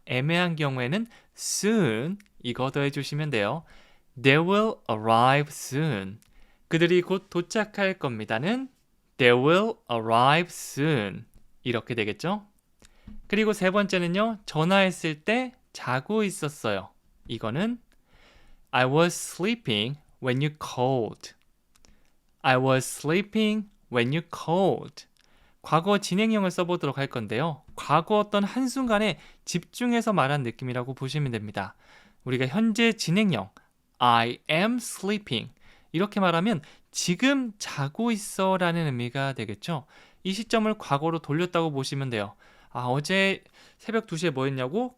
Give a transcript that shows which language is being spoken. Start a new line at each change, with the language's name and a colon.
Korean: 애매한 경우에는 soon 이거 더해 주시면 돼요.
English: They will arrive soon.
Korean: 그들이 곧 도착할 겁니다는
English: They will arrive soon.
Korean: 이렇게 되겠죠? 그리고 세 번째는요. 전화했을 때 자고 있었어요. 이거는
English: I was sleeping when you called. I was sleeping when you called.
Korean: 과거 진행형을 써보도록 할 건데요. 과거 어떤 한순간에 집중해서 말한 느낌이라고 보시면 됩니다. 우리가 현재 진행형
English: I am sleeping
Korean: 이렇게 말하면 지금 자고 있어 라는 의미가 되겠죠. 이 시점을 과거로 돌렸다고 보시면 돼요. 어제 새벽 2시에 뭐 했냐고?